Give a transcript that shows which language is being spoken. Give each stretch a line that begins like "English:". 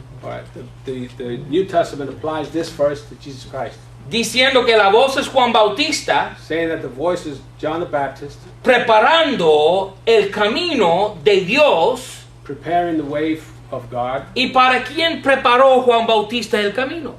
English: all right, the New Testament applies this verse to Jesus Christ,
Spanish: Diciendo que la voz es Juan Bautista,
English: saying that the voice is John the Baptist,
Spanish: preparando el camino de Dios.
English: preparing the way of God.
Spanish: ¿Y para quién preparó Juan Bautista el camino?